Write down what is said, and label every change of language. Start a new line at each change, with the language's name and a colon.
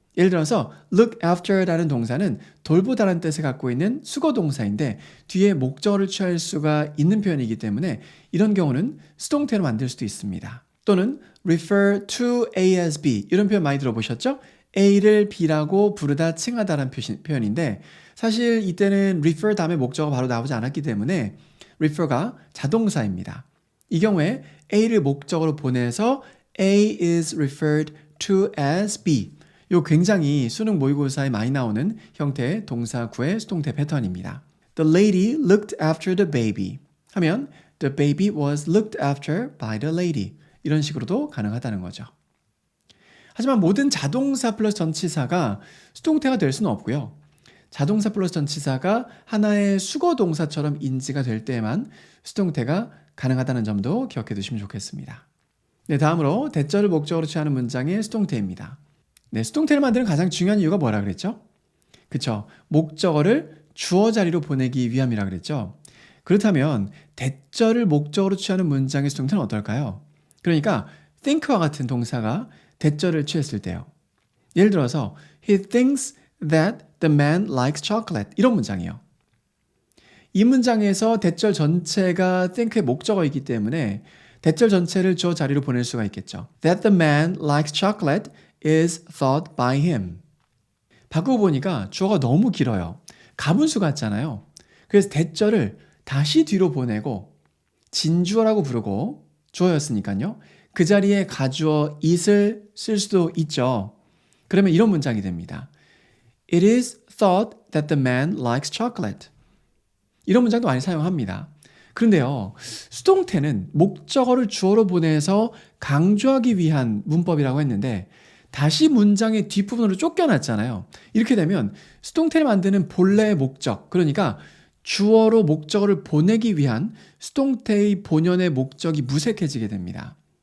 Korean: 예를 들어서 look after라는 동사는 돌보다라는 뜻을 갖고 있는 수거동사인데 뒤에 목적어를 취할 수가 있는 표현이기 때문에 이런 경우는 수동태로 만들 수도 있습니다. 또는
English: refer to A as B,
Korean: 이런 표현 많이 들어보셨죠? A를 B라고 부르다 칭하다라는 표현인데 사실 이때는 refer 다음에 목적어가 바로 나오지 않았기 때문에 refer가 자동사입니다. 이 경우에 A를 목적어로 보내서
English: A is referred to as B.
Korean: 요 굉장히 수능 모의고사에 많이 나오는 형태의 동사구의 수동태 패턴입니다.
English: The lady looked after the baby
Korean: 하면
English: the baby was looked after by the lady.
Korean: 이런 식으로도 가능하다는 거죠. 하지만 모든 자동사 플러스 전치사가 수동태가 될 수는 없고요. 자동사 플러스 전치사가 하나의 수거 동사처럼 인지가 될 때에만 수동태가 가능하다는 점도 기억해 두시면 좋겠습니다. 네, 다음으로 대절을 목적어로 취하는 문장의 수동태입니다. 네, 수동태를 만드는 가장 중요한 이유가 뭐라 그랬죠? 그쵸, 목적어를 주어 자리로 보내기 위함이라 그랬죠. 그렇다면 대절을 목적어로 취하는 문장의 수동태는 어떨까요? 그러니까 think와 같은 동사가 대절을 취했을 때요. 예를 들어서
English: He thinks that the man likes chocolate,
Korean: 이런 문장이에요. 이 문장에서 대절 전체가 think의 목적어이기 때문에 대절 전체를 주어 자리로 보낼 수가 있겠죠.
English: That the man likes chocolate is thought by him.
Korean: 바꾸고 보니까 주어가 너무 길어요. 가분수 같잖아요. 그래서 대절을 다시 뒤로 보내고 진주어라고 부르고 주어였으니까요. 그 자리에 가주어 it을 쓸 수도 있죠. 그러면 이런 문장이 됩니다.
English: It is thought that the man likes chocolate.
Korean: 이런 문장도 많이 사용합니다. 그런데요, 수동태는 목적어를 주어로 보내서 강조하기 위한 문법이라고 했는데 다시 문장의 뒷부분으로 쫓겨났잖아요. 이렇게 되면 수동태를 만드는 본래의 목적, 그러니까 주어로 목적어를 보내기 위한 수동태의 본연의 목적이 무색해지게 됩니다.